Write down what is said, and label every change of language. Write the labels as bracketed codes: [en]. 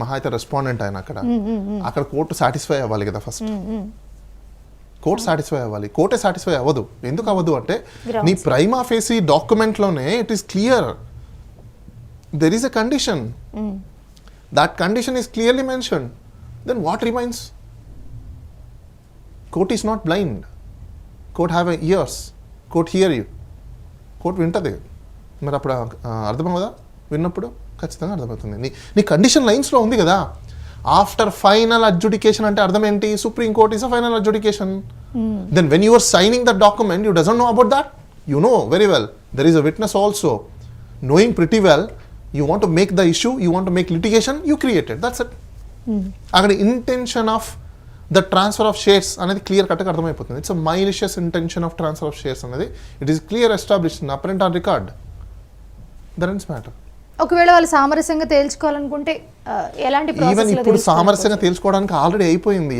[te] మహా అయితే రెస్పాండెంట్ ఆయన అక్కడ కోర్టు సాటిస్ఫై అవ్వాలి కదా. ఫస్ట్ కోర్ట్ సాటిస్ఫై అవ్వాలి. కోర్టే సాటిస్ఫై అవ్వదు. ఎందుకు అవ్వదు అంటే నీ prima facie డాక్యుమెంట్లోనే [en] It is clear. There is a condition. That condition is clearly mentioned. Then what remains? Court is not blind. Court have ears. Court hear you. [te] Court వింటది. మరి అప్పుడు అర్థమవుదా? విన్నప్పుడు ఖచ్చితంగా అర్థమవుతుంది. నీ కండిషన్ లైన్స్లో ఉంది కదా. ఆఫ్టర్ ఫైనల్ అడ్జుడికేషన్ అంటే అర్థం ఏంటి? [en] Supreme Court is a final adjudication. Then when you are signing that document, you doesn't know about that? You know very well. There is a witness also. Knowing pretty well, you want to make the issue, you want to make litigation, you create it. That's it. [te] అక్కడ [en] intention of the transfer of shares [te] అనేది clear కట్గా అర్థమైపోతుంది. [en] It's a malicious intention of transfer of shares అనేది it is clear established apparent on record. That is matter. [te] ఒకవేళ వాళ్ళు సామరస్యంగా తేల్చుకోవాలనుకుంటే ఎలాంటి even ఇప్పుడు సామరస్యంగా తేల్చుకోవడానికి ఆల్రెడీ అయిపోయింది.